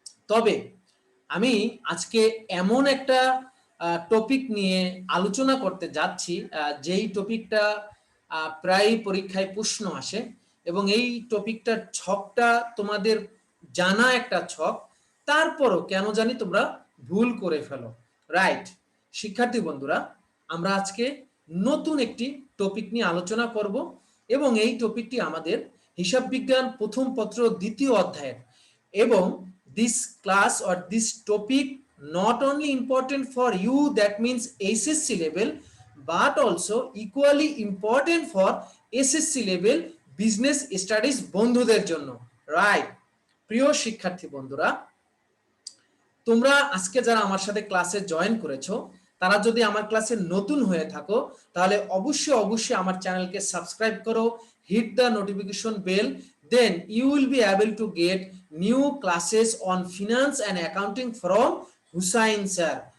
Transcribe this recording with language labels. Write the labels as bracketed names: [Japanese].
[Bangla] তবে আমি আজকে এমন একটা টপিক নিয়ে আলোচনা করতে যাচ্ছি, যেই টপিকটা প্রায় পরীক্ষায় প্রশ্ন আসে, এবং এই টপিকটার ছকটা তোমাদের জানা একটা ছক, তারপরও কেন জানি তোমরা ভুল করে ফেলো। রাইট, শিক্ষার্থী বন্ধুরা, আমরা আজকে নতুন একটি টপিক নিয়ে আলোচনা করব, এবং এই টপিকটি আমাদের হিসাব বিজ্ঞান প্রথম পত্র দ্বিতীয় অধ্যায়ের। এবং [English] this class or this topic not only important for you, that means SSC level, but also equally important for SSC level business studies [Bangla] বন্ধুদের জন্য। রাইট, প্রিয় শিক্ষার্থী বন্ধুরা, তোমরা আজকে যারা আমার সাথে ক্লাসে জয়েন করেছো, তারা যদি আমার ক্লাসে নতুন হয়ে থাকো, তাহলে অবশ্যই আমার চ্যানেলকে সাবস্ক্রাইব করো, [English] hit the notification bell, then you will be able to get new classes on finance and accounting [Bangla] from Hussain sir.